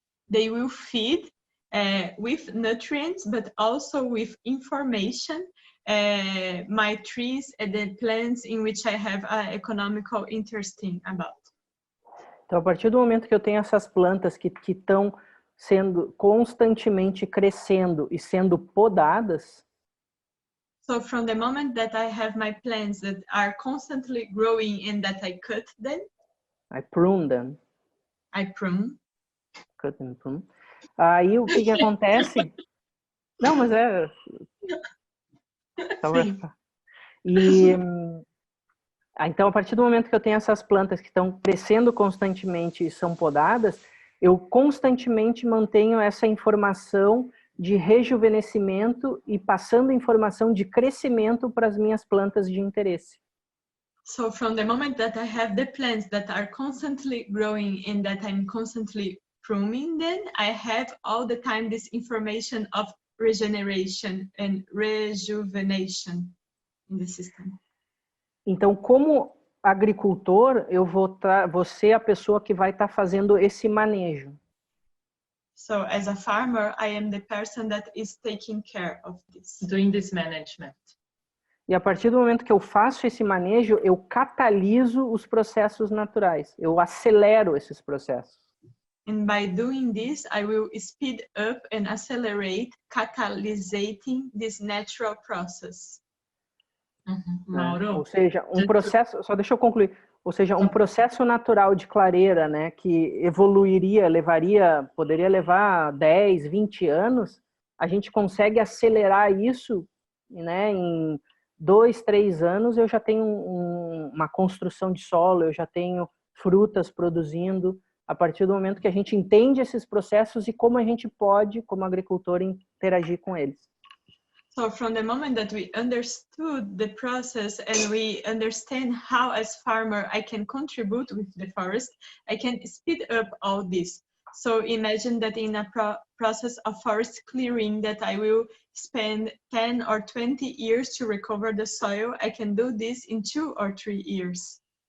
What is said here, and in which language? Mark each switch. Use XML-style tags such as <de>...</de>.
<en>They will feed with nutrients, but also with information, my trees and the plants in which I have economical interest about.</en> <pt>Então, a partir do momento que eu tenho essas plantas que estão sendo constantemente crescendo e sendo podadas,</pt> <en>so from the moment that I have my plants that are constantly growing and that I cut them, I prune them. I prune. Cut and prune.</en> <pt>Aí o que acontece? Não, mas é. E então, a partir do momento que eu tenho essas plantas que estão crescendo constantemente e são podadas, eu constantemente mantenho essa informação de rejuvenescimento e passando informação de crescimento para as minhas plantas de interesse.</pt> <en>So from the moment that I have the plants that are constantly growing and that I'm constantly pruning them, I have all the time this information of regeneration and rejuvenation in the system.</en> <pt>Então, como agricultor, eu vou ser a pessoa que vai estar fazendo esse manejo.</pt> <en>So as a farmer, I am the person that is taking care of this. Doing this management.</en> <pt>E a partir do momento que eu faço esse manejo, eu cataliso os processos naturais. Eu acelero esses processos.</pt> <en>And by doing this, I will speed up and accelerate, catalyzing this natural process.</en> <pt>Mauro, ou seja, um processo, só deixa eu concluir, ou seja, um processo natural de clareira, né, que evoluiria, poderia levar 10, 20 anos, a gente consegue acelerar isso, né, em 2, 3 anos eu já tenho uma construção de solo, eu já tenho frutas produzindo, a partir do momento que a gente entende esses processos e como a gente pode, como agricultor, interagir com eles.</pt> <en>So from the moment that we understood the process and we understand how as farmer I can contribute with the forest, I can speed up all this. So imagine that in a process of forest clearing that I will spend 10 or 20 years to recover the soil, I can do this in 2 or 3 years.</en>